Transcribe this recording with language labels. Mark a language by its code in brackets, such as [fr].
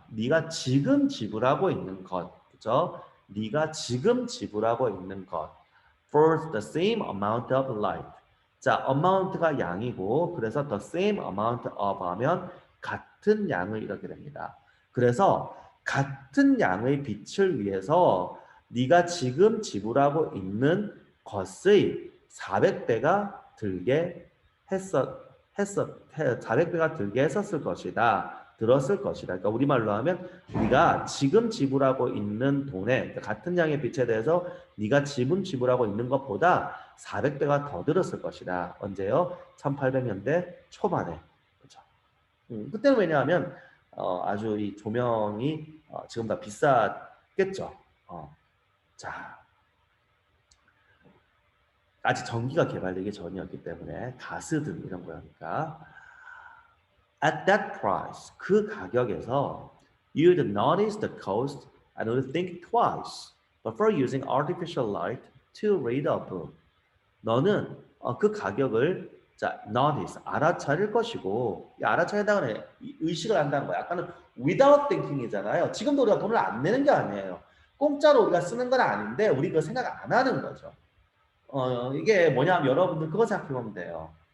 [ko] 네가 지금 지불하고 있는 것. 그죠? 네가 지금 지불하고 있는 것. [en] For the same amount of light. [ko] 자, amount가 양이고 그래서 the same amount of 하면 같은 양을 이렇게 됩니다. 그래서 같은 양의 빛을 위해서 네가 지금 지불하고 있는 것의 400배가 들게 400배가 들게 했었을 것이다. 들었을 것이다. 그러니까 우리말로 하면 네가 지금 지불하고 있는 돈에 같은 양의 빛에 대해서 네가 지금 지불하고 있는 것보다 400배가 더 들었을 것이다. 언제요? 1800년대 초반에. 그때는 왜냐하면 아주 이 조명이 지금보다 비쌌겠죠. 자, 아직 전기가 개발되기 전이었기 때문에 가스등 이런 거니까 [en] at that price 그 가격에서 you'd notice the cost and would think twice before using artificial light to read a book. [ko] 너는 그 가격을 자 notice 알아차릴 것이고 이 알아차린다는 건 의식을 한다는 거야. 아까는 without thinking이잖아요. 지금도 우리가 돈을 안 내는 게 아니에요. 공짜로 우리가 쓰는 건 아닌데 우리 그거 생각 안 하는 거죠. 이게 뭐냐면 여러분들 그거 생각해 보면 돼요.